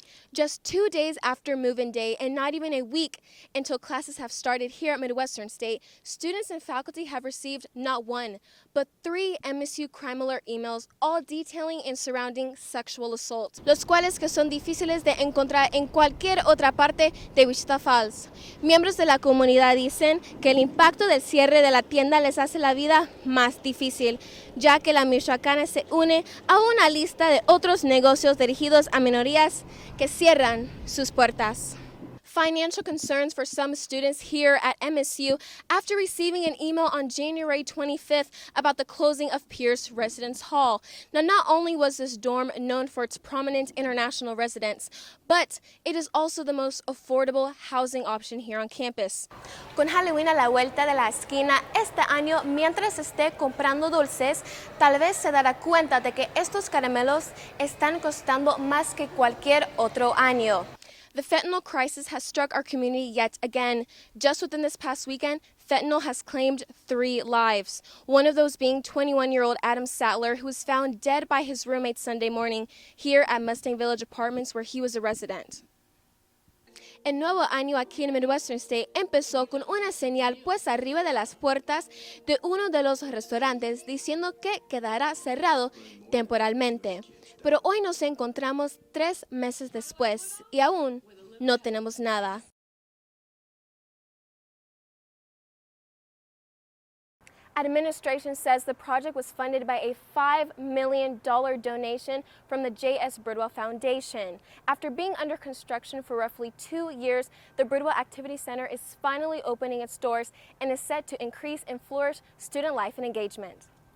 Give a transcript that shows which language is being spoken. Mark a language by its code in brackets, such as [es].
[en] Just 2 days after move-in day and not even a week until classes have started here at Midwestern State, students and faculty have received not one, but 3 MSU crime alert emails, all detailing and surrounding sexual assault, [es] los cuales que son difíciles de encontrar en cualquier otra parte de Wichita Falls. Miembros de la comunidad dicen que el impacto del cierre de la tienda les hace la vida más difícil, ya que la michoacana se une a una lista de otros negocios dirigidos a minorías que cierran sus puertas. [en] Financial concerns for some students here at MSU after receiving an email on January 25th about the closing of Pierce Residence Hall. Now, not only was this dorm known for its prominent international residents, but it is also the most affordable housing option here on campus. [es] Con Halloween a la vuelta de la esquina este año, mientras esté comprando dulces, tal vez se dará cuenta de que estos caramelos están costando más que cualquier otro año. [en] The fentanyl crisis has struck our community yet again. Just within this past weekend, fentanyl has claimed 3 lives. One of those being 21-year-old Adam Sattler, who was found dead by his roommate Sunday morning here at Mustang Village Apartments, where he was a resident. [es] El nuevo año aquí en Midwestern State empezó con una señal puesta arriba de las puertas de uno de los restaurantes diciendo que quedará cerrado temporalmente. Pero hoy nos encontramos 3 meses después y aún no tenemos nada. [en] Administration says the project was funded by a $5 million donation from the J.S. Bridwell Foundation. After being under construction for roughly 2 years, the Bridwell Activity Center is finally opening its doors and is set to increase and flourish student life and engagement.